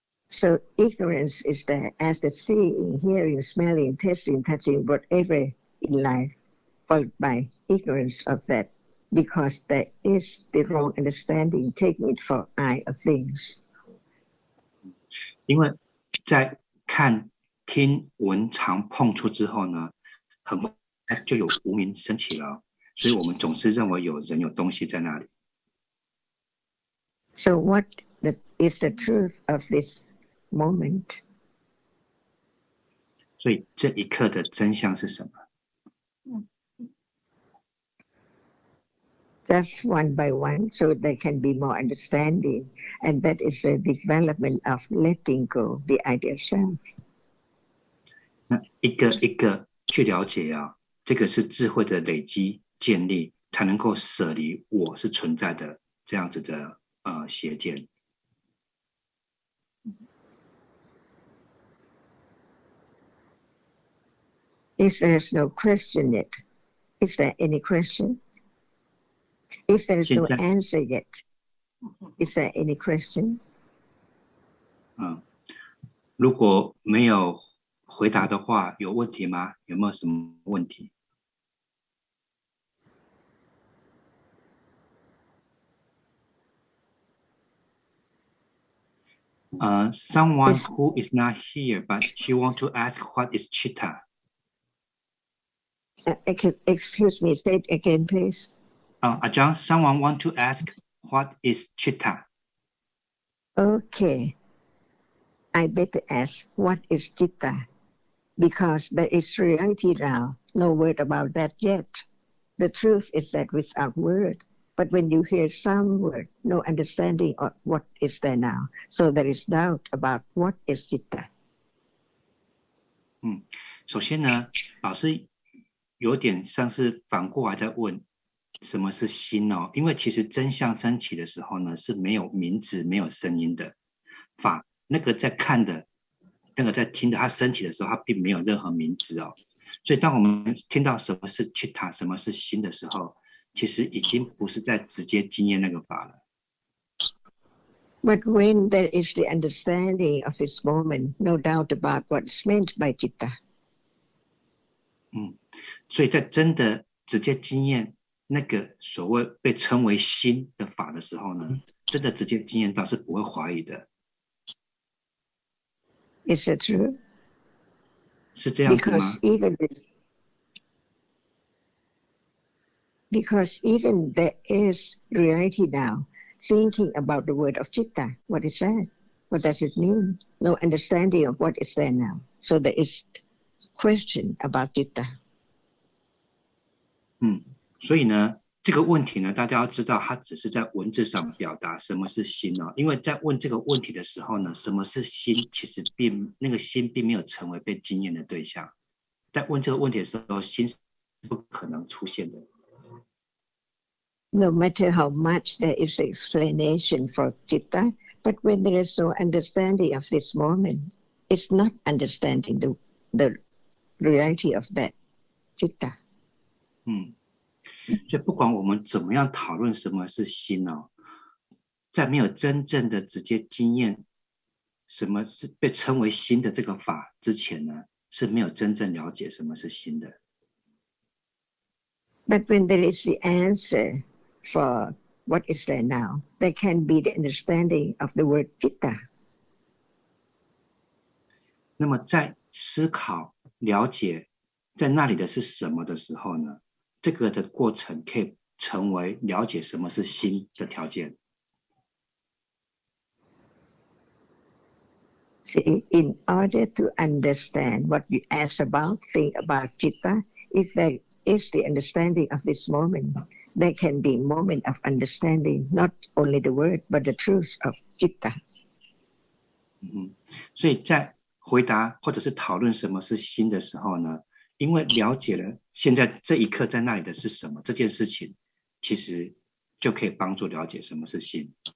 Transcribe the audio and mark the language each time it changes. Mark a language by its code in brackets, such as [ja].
[en] So ignorance is there as the seeing, hearing, smelling, tasting, touching, whatever in life, followed by ignorance of that, because there is the wrong understanding, taking it for I of things. [zh] 因为在看、听、闻、尝、碰触之后呢，很快就有无明升起了，所以我们总是认为有人有东西在那里。 [en] So what is the truth of this moment? [zh] 所以这一刻的真相是什么？ [en] Just one by one, so there can be more understanding, and that is a development of letting go the idea of self. [zh] 那一个一个去了解啊，这个是智慧的累积建立，才能够舍离我是存在的这样子的邪见。 [en] If there's no question yet, is there any question? If there's no answer yet, is there any question? [zh] 如果没有回答的话，有问题吗？有没有什么问题？ [en] Someone who is not here, but she want to ask what is chitta. Excuse me, say it again, please. Ajahn, someone want to ask what is chitta? Okay. I better ask what is chitta, because there is reality now. No word about that yet. The truth is that without word, but when you hear some word, no understanding of what is there now. So there is doubt about what is chitta. [zh] 首先呢，老师有点像是反过来在问什么是心哦，因为其实真相升起的时候呢，是没有名字、没有声音的法。那个在看的，那个在听的，它升起的时候，它并没有任何名字哦。所以当我们听到什么是 chitta， 什么是心的时候，其实已经不是在直接经验那个法了。 [en] But when there is the understanding of this moment, no doubt about what is meant by chitta. [zh] 所以在真的直接经验那个所谓被称为心的法的时候呢，真的直接经验到是不会怀疑的。 [en] Is it true? [zh] 是这样子吗？ [en] Because even there is reality now, thinking about the word of chitta, what is that? What does it mean? No understanding of what is there now. So there is question about chitta. [zh] 所以呢，这个问题呢，大家要知道，它只是在文字上表达什么是心哦。因为在问这个问题的时候呢，什么是心，其实那个心并没有成为被经验的对象。在问这个问题的时候，心是不可能出现的。 [en] No matter how much there is explanation for chitta, but when there is no understanding of this moment, it's not understanding the reality of that chitta. [zh] 所以不管我们怎么样讨论什么是心哦，在没有真正的直接经验什么是被称为心的这个法之前呢，是没有真正了解什么是心的。 [en] But when there is the answer for what is there now, there can be the understanding of the word chitta. [zh] 那么在思考了解在那里的是什么的时候呢，这个的过程可以成为了解什么是心的条件。 [en] See, in order to understand what you ask about, think about chitta, if there is the understanding of this moment, there can be moment of understanding, not only the word, but the truth of chitta. [zh] 所以在回答或者是讨论什么是心的时候呢，因为了解了现在这一刻在那里的是什么这件事情，其实就可以帮助了解什么是心。